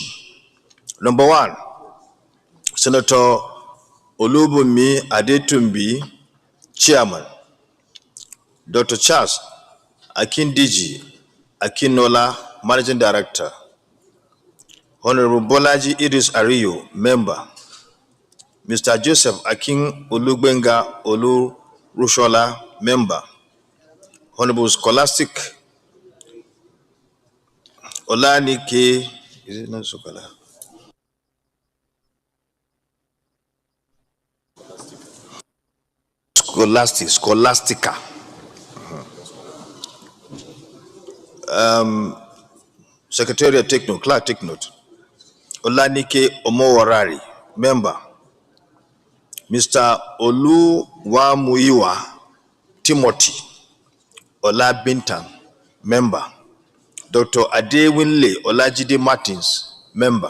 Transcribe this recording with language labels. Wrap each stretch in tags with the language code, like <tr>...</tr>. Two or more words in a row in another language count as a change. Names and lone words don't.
<en>Number one, Senator Olubunmi Adetumbi, chairman. Dr. Charles Akindiji Akinola, managing director. Honorable Bolaji Idris Ariyo, member. Mr. Joseph Akin Olugbenga Olu Rushola, member. Honorable Scholastic Olanike, is it not Sokola? Scholastica. Secretariat take note, clerk take note. Olanike Omowarari, member. Mr. Oluwamuyiwa Timothy Olabintan, member. Dr. Adewinle Olajide Martins, member.</en>